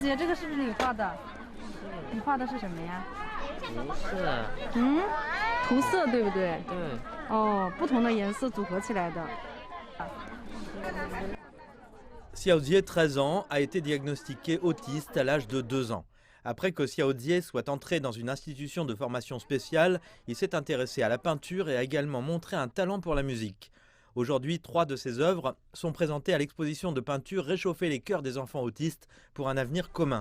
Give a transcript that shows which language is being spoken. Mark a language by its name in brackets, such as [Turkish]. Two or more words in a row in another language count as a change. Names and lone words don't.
[Chinese] 姐，这个是不是你画的？你画的是什么呀？不是，涂色对不对？对。哦，不同的颜色组合起来的。 [French] Xiaodzie, 13 ans, a été diagnostiqué autiste à l'âge de 2 ans. Après que Xiaodzie soit entré dans une institution de formation spéciale, il s'est intéressé à la peinture et a également montré un talent pour la musique. Aujourd'hui, 3 de ses œuvres sont présentées à l'exposition de peinture Réchauffer les cœurs des enfants autistes pour un avenir commun.